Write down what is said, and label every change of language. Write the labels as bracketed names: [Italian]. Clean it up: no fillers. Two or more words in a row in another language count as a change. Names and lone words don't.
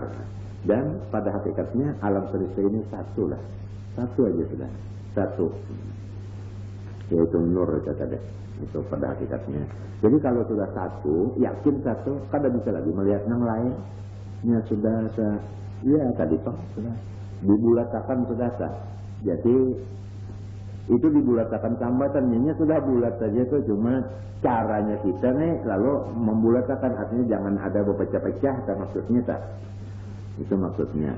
[Indonesian] Dan pada hakikatnya alam semesta ini satu lah. Satu aja sudah. Satu. Yaitu nur itu tadi. Itu pada hakikatnya. [Banjar] Jadi kalau sudah satu, yakin satu, kada bisa lagi melihat yang lain. Ya sudah, ya tadi toh sudah dibulatakan sudah sah. Jadi itu dibulatakan tambatannya sudah bulat saja itu cuma caranya kita nih lalu membulatakan artinya jangan ada berpecah-pecah kan maksudnya tak. Itu maksudnya.